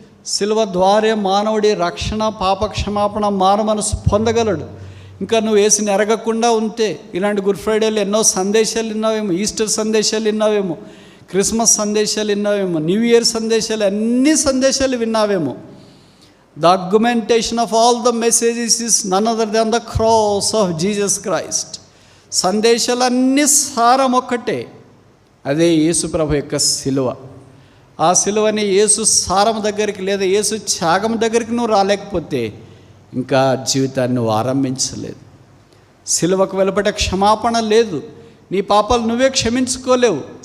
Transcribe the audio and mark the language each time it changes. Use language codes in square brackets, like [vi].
[te] సిలువ ద్వారా మానవుడి రక్షణ, పాప క్షమాపణ, మారు మనసు పొందగలడు. ఇంకా నువ్వు వేసిన ఎరగకుండా ఉంటే ఇలాంటి గుడ్ ఫ్రైడేలు ఎన్నో సందేశాలు విన్నావేమో, ఈస్టర్ సందేశాలు విన్నావేమో, క్రిస్మస్ సందేశాలు విన్నావేమో, న్యూ ఇయర్ సందేశాలు, అన్ని సందేశాలు విన్నావేమో. [en] The argumentation of all the messages is none other than the cross of Jesus Christ. [te] సందేశాలన్నీ సారం ఒక్కటే, అదే యేసు ప్రభు యొక్క సిలువ. ఆ సిలువని యేసు సారం దగ్గరికి లేదా యేసు త్యాగం దగ్గరికి నువ్వు రాలేకపోతే ఇంకా జీవితాన్ని నువ్వు ఆరంభించలేదు. సిలువకు వెలుపట క్షమాపణ లేదు. నీ పాపాలు నువ్వే క్షమించుకోలేవు.